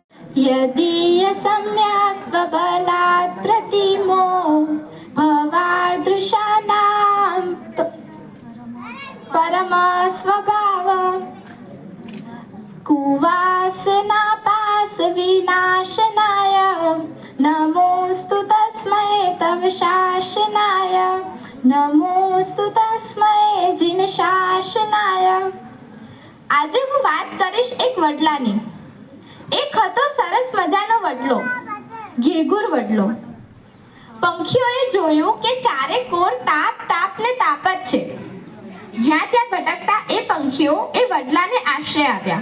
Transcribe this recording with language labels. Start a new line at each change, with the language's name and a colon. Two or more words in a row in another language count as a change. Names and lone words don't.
Sanskrit: यदीय सम्यक् बलात् प्रतिमो भवादृशानां परम स्वभाव कुवासनापास विनाशनाय नमोस्तु तस्मै तव शासनाय नमोस्तु तस्मै जिन शासनाय।
Gujarati: આજે હું વાત કરીશ એક વડલાની। એક હતો સરસ મજાનો વડલો, ઘેઘુર વડલો। પંખીઓએ જોયું કે ચારે કોર તાપ તાપ ને તાપ જ છે। જ્યાં ત્યાં ભટકતા એ પંખીઓ એ વડલાને આશ્રય આપ્યા।